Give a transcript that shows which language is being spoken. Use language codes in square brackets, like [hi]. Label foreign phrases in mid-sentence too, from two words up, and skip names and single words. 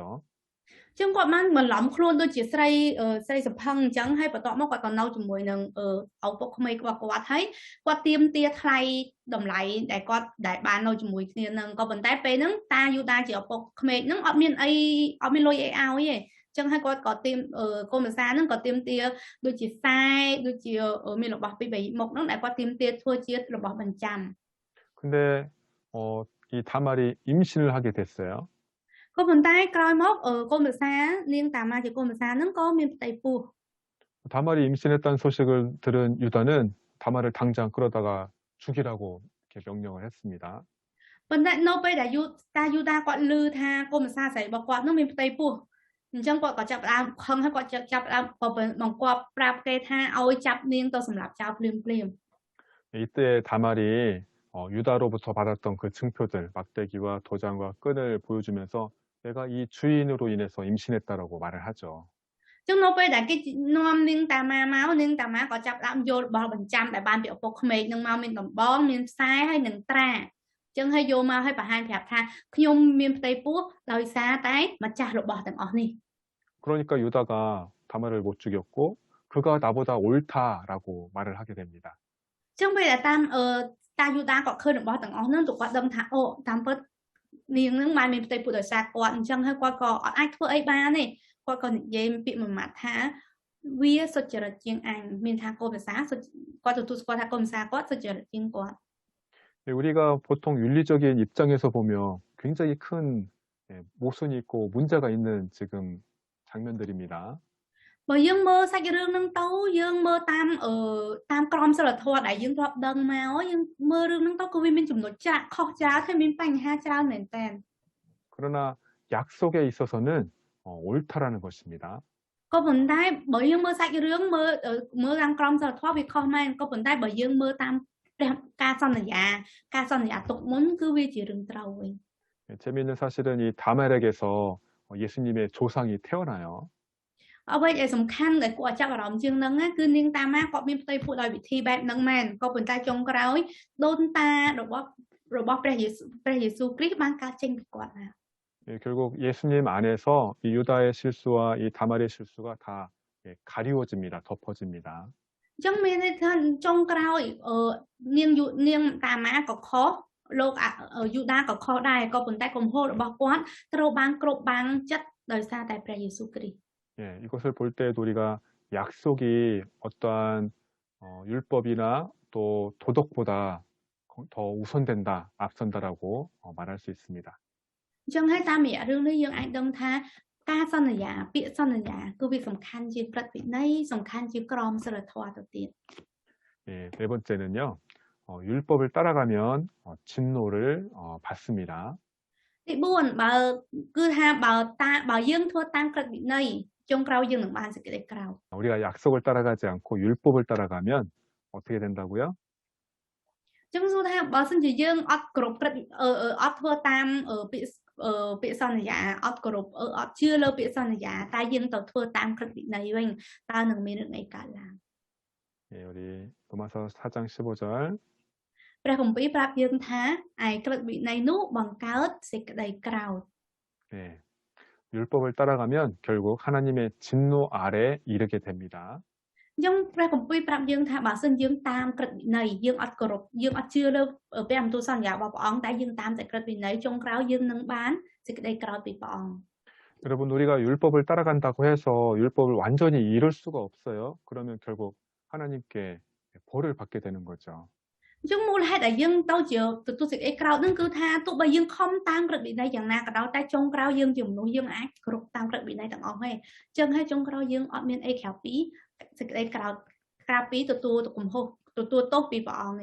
[km] ចឹងគាត់បានបន្លំខ្លួនដូចជាស្រីសភឹងអញ្ចឹងហើយបន្ទាប់មកគាត់ក៏នៅជាមួយនឹងឪពុកក្មេករបស់គាត់ហើយគាត់ទាមទារថ្លៃតម្លៃដែលបាននៅជាមួយគ្នានឹងក៏ប៉ុន្តែពេលហ្នឹងតាយូដាជាឪពុកក្មេកហ្នឹងអត់មានលុយអីឲ្យទេចឹងហើយគាត់ក៏ទាមកូនភាសាហ្នឹងក៏ទាមទារដូចជាខ្សែដូចជាមានរបស់ពីរមុខហ្នឹងដែលគាត់ទាមទារធ្វើជារបស់បញ្ចាំ [ko] 근데 이 다말이 임신을 하게 됐어요. [km] ក៏ប៉ុន្តែក្រោយមកកូនភាសានាងតាម៉ាជាកូនភាសាហ្នឹងក៏មានផ្ទៃពោះ [ko] 다말이 임신했다는 소식을 들은 유다는 다말을 당장 끌어다가 죽이라고 이렇게 명령을 했습니다. [km] ប៉ុន្តែនៅពេលដែលតាយូដាគាត់ឮថាកូនភាសាស្រីរបស់គាត់នឹងមានផ្ទៃពោះអញ្ចឹងគាត់ក៏ចាប់ផ្ដើមខឹងហើយគាត់ចាប់ផ្ដើមបង្គាប់ប្រាប់គេថាឲ្យចាប់នាងទៅសម្លាប់ចោលភ្លាម [ko] 이때 다말이 유다로부터 받았던 그 증표들 막대기와 도장과 끈을 보여주면서 내가 이 주인으로 인해서 임신했다라고 말을 하죠. [km] អញ្ចឹងនៅពេលដែលគេនាំនាងតាម៉ាមកនាងតាម៉ាក៏ចាប់ផ្ដើមយករបស់បញ្ចាំដែលបានពីឪពុកក្មេកនឹងមកមានដំបងមានខ្សែហើយនឹងត្រាអញ្ចឹងហើយយកមកឲ្យបង្ហាញប្រាប់ថាខ្ញុំមានផ្ទៃពោះដោយសារតែម្ចាស់របស់ទាំងអស់នេះ [ko] 그러니까 유다가 다말을 못 죽였고 그가 나보다 옳다라고 말을 하게 됩니다. [km] អញ្ចឹងពេលដែលតាយូដាគាត់ឃើញរបស់ទាំងអស់ហ្នឹងទៅគាត់ដឹងថាអូតាមពិតនាងហ្នឹងបានមានផ្ទៃពោះដោយសារគាត់អញ្ចឹងហើយគាត់ក៏អត់អាចធ្វើអីបានទេគាត់ក៏និយាយពាក្យមួយម៉ាត់ថាវាសុចរិតជាងអញមានថាកូនភាសាគាត់ទទួលស្គាល់ថាកូនភាសាគាត់សុចរិតជាងគាត់ [ko] 우리가 보통 윤리적인 입장에서 보면 굉장히 큰 모순이 있고 문제가 있는 지금 장면들입니다. [km] បើយើងមើលសាច់រឿងហ្នឹងទៅយើងមើលតាមក្រមសីលធម៌ដែលយើងរាប់ដឹងមកយើងមើលរឿងហ្នឹងទៅគឺវាមានចំណុចចាក់ខុសច្រើនហើយមានបញ្ហាច្រើនមែនតើ [ko] 그러나 약속에 있어서는 옳다라는 것입니다. [km] ក៏ប៉ុន្តែបើយើងមើលសាច់រឿងមើលតាមក្រមសីលធម៌វាខុសមែនក៏ប៉ុន្តែបើយើងមើលតាមការសន្យាទុកមុនគឺវាជារឿងត្រូវវិញ [ko] 재미있는 사실은 이 다말에게서 예수님의 조상이 태어나요. [km] អ្វីដែលសំខាន់ដែលគួរឲ្យចាប់អារម្មណ៍ជាងហ្នឹងណាគឺនាងតាម៉ាគាត់មានផ្ទៃពោះដោយវិធីបែបហ្នឹងមែនក៏ប៉ុន្តែចុងក្រោយដូនតារបស់ព្រះយេស៊ូវគ្រីស្ទបានកើតចេញពីគាត់ណា [ko] 예, 결국 예수님 안에서 이 유다의 실수와 이 다말의 실수가 다 예, 가리워집니다. 덮어집니다. [km] អញ្ចឹងមានន័យថាចុងក្រោយនាងតាម៉ាក៏ខុសលោកយូដាក៏ខុសដែរក៏ប៉ុន្តែកំហុសរបស់គាត់ត្រូវបានគ្រប់បាំងចិត្តដោយសារតែព្រះយេស៊ូវគ្រីស្ទ [ko] 예, 이것을 볼 때에도 우리가 약속이 어떠한 율법이나 또 도덕보다 더 우선된다, 앞선다라고 말할 수 있습니다. [km] អញ្ចឹងហើយតាមរយៈរឿងនេះយើងអាចដឹងថាការសន្យាពាក្យសន្យាគឺវាសំខាន់ជាងព្រឹត្តិវិន័យសំខាន់ជាងក្រមសីលធម៌ទៅទៀត [ko] 예, 네 번째는요. 율법을 따라가면 진노를 받습니다. [km] ទី4គឺថាបើយើងធ្វើតាមក្រឹតវិន័យចុងក្រោយយើងនឹងបានសេចក្តីក្រោធ [ko] 우리가 약속을 따라가지 않고 율법을 따라가면 어떻게 된다고요? [km] អញ្ចឹងសួរថាបើសិនជាយើងអត់គ្រប់ក្រឹតអត់ធ្វើតាមពាក្យសន្យាអត់គ្រប់អត់ជឿលើពាក្យសន្យាតែយើងទៅធ្វើតាមក្រឹតវិន័យវិញតើនឹងមានរឿងអីកើតឡើង [ko] 예, 우리 로마서 4장 15절 [km] ព្រះគម្ពីរប្រាប់យើងថាឯក្រឹតវិន័យនោះបង្កើតសេចក្តីក្រោធ [ko] 예, 율법을 따라가면 결국 하나님의 진노 아래 이르게 됩니다. [km] អញ្ចឹងព្រះគម្ពីរប្រាប់យើងថាបើសិនយើងតាមក្រឹតវិន័យយើងអត់គោរពយើងអត់ជឿលើព្រះបន្ទូលសន្យារបស់ព្រះអង្គតែយើងតាមតែក្រឹតវិន័យចុងក្រោយយើងនឹងបានសេចក្តីក្រោធពីព្រះអង្គ [ko] 여러분 우리가 율법을 따라간다고 해서 율법을 완전히 이룰 수가 없어요. 그러면 결국 하나님께 벌을 받게 되는 거죠. [km] អញ្ចឹងមូលហេតុដែលយើងទៅជាទទួលសេចក្តីក្រោធហ្នឹងគឺថាទោះបីយើងខំតាមក្រឹតវិន័យយ៉ាងណាក៏ដោយតែចុងក្រោយយើងជាមនុស្សយើងអាចគ្រប់តាមក្រឹតវិន័យទាំងអស់ទេអញ្ចឹងហើយចុងក្រោយយើងអត់មានអីក្រៅពីសេចក្តីក្រោធក្រៅពីទទួលកំហុសទទួលទោសពីព្រះអង្គទេ